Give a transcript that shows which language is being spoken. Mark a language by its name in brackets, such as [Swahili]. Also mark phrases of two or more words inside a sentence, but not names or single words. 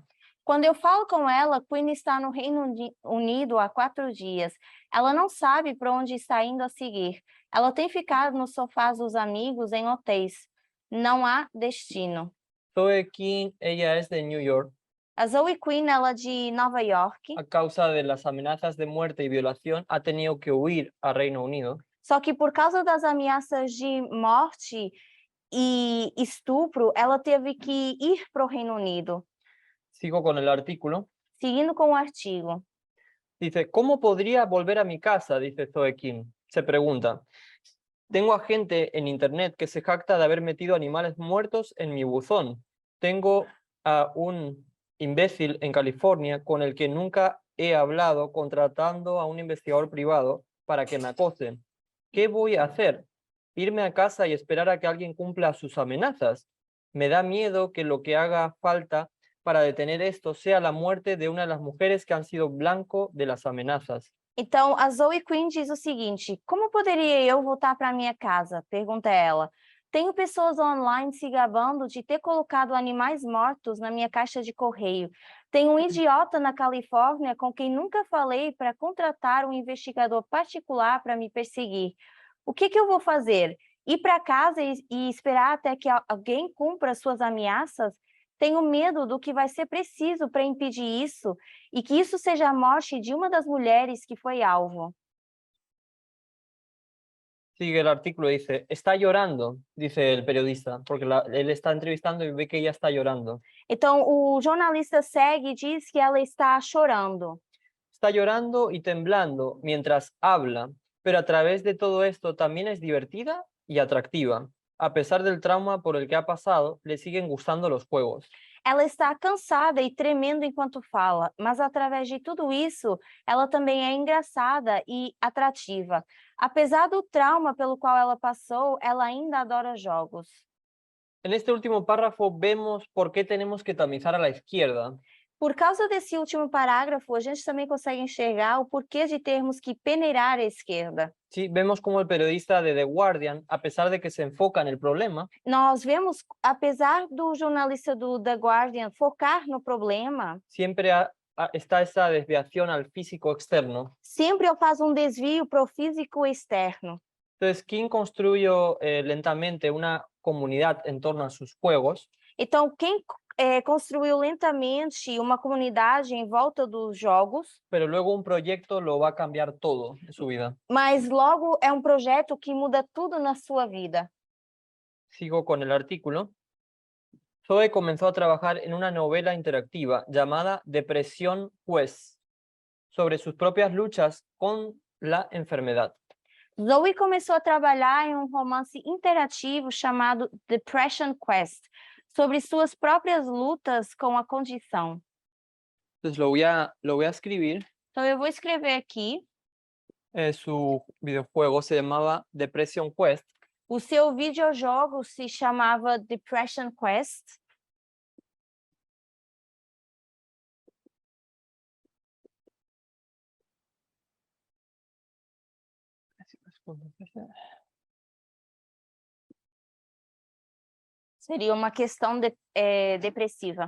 [Portuguese] Quando eu falo com ela, Quinn está no Reino Unido há 4 dias. Ela não sabe para onde está indo a seguir. Ela tem ficado nos sofás dos amigos em hotéis. Não há destino. [Spanish] Zoe King, ella es de New York. [Portuguese] A Zoe Quinn, ela é de Nova York. [Spanish] A causa de las amenazas de muerte y violación, ha tenido que huir a Reino Unido. [Portuguese] Só que por causa das ameaças de morte e estupro, ela teve que ir para o Reino Unido. [Spanish] Sigo con el artículo. [Portuguese] Seguindo com o artigo. [Spanish] Dice, ¿cómo podría volver a mi casa? Dice Zoe King. Se pregunta. Tengo a gente en internet que se jacta de haber metido animales muertos en mi buzón. Tengo a un imbécil en California con el que nunca he hablado, contratando a un investigador privado para que me acose. ¿Qué voy a hacer? ¿Irme a casa y esperar a que alguien cumpla sus amenazas? Me da miedo que lo que haga falta para detener esto sea la muerte de una de las mujeres que han sido blanco de las amenazas. [Portuguese] Então, a Zoe Quinn diz o seguinte: como poderia eu voltar para minha casa? Pergunta ela. Tenho pessoas online se gabando de ter colocado animais mortos na minha caixa de correio. Tem um idiota na Califórnia com quem nunca falei para contratar um investigador particular para me perseguir. O que eu vou fazer? Ir para casa e esperar até que alguém cumpra suas ameaças? Tenho medo do que vai ser preciso para impedir isso e que isso seja a morte de uma das mulheres que foi alvo. [Spanish] Sigue el artículo y dice, está llorando, dice el periodista, porque él está entrevistando y ve que ella está llorando. [Portuguese] Então, o jornalista segue e diz que ela está chorando. [Spanish] Está llorando y temblando mientras habla, pero a través de todo esto también es divertida y atractiva. A pesar del trauma por el que ha pasado, le siguen gustando los juegos. [Portuguese] Ela está cansada e tremendo enquanto fala, mas através de tudo isso, ela também é engraçada e atrativa. Apesar do trauma pelo qual ela passou, ela ainda adora jogos. [Spanish] En este último párrafo vemos por qué tenemos que tamizar a la izquierda. [Portuguese] Por causa desse último parágrafo, a gente também consegue enxergar o porquê de termos que peneirar à esquerda. [Spanish] Sí, vemos como el periodista de The Guardian, a pesar de que se enfoca en el problema, [Portuguese] Nós vemos, apesar do jornalista do The Guardian focar no problema, [Spanish] siempre está esa desviación al físico externo. [Portuguese] sempre ele faz desvio para o físico externo. [Spanish] Entonces, King construyó lentamente una comunidad en torno a sus juegos. [Portuguese] Então, quem construiu lentamente uma comunidade em volta dos jogos, [Spanish] Pero luego un proyecto lo va a cambiar todo en su vida. [Portuguese] mas logo é projeto que muda tudo na sua vida. [Spanish] Sigo con el artículo. Zoe comenzó a trabajar en una novela interactiva llamada Depresión Quest, sobre sus propias luchas con la enfermedad. [Portuguese] Zoe começou a trabalhar em romance interativo chamado Depression Quest, sobre suas próprias lutas com a condição. [Spanish] Entonces lo voy a escribir. [Portuguese] Então eu vou escrever aqui. [Spanish] Su videojuego se llamaba Depression Quest. [Portuguese] O seu videojogo se chamava Depression Quest. [Spanish] Sería una cuestión depresiva.